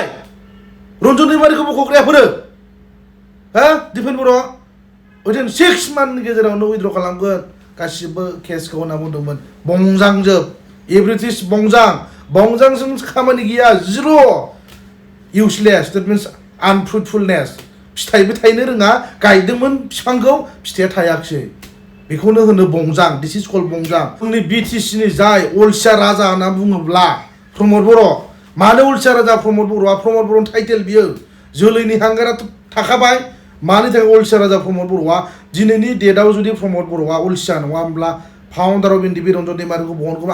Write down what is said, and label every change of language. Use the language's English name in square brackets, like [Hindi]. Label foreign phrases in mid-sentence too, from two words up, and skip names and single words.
[Bodo] रन्जन दैमारिखौ बख'ग्रायाफोरो दिपेन बर' उइदिन 6 मान्थनि गेजेरावनो उइद्र' खालामगोन गासिबो केसखौ होनना बुंदोंमोन। बंजांजोब, एभ्रिथिं बंजां, बंजांजों खामानि गैया, जिर', [English] useless, that means unfruitfulness. [Bodo] फिथाइबो थायनो रोङा, गायदोंमोन बिफांखौ, फिथाइया थायाखिसै। बेखौनो होनो बंजां। [English] this is called [Bodo] बंजां। जोंनि बिटिसिनि जाय अलसिया राजा होनना बुङोब्ला प्रमद बर'। मानो अलसिया राजा प्रमद बर'आ? प्रमद बर'नि टाइटेल बियो। जोलैनि हांगाराथ' थाखाबाय। मानि थाखाय अलसिया राजा प्रमद बर'आ? दिनैनि डेटआव जुदि प्रमद बर'आ अलसिया नङामोनब्ला [English] founder of NDP [Bodo] रन्जन दैमारिखौ बहनगौमोन।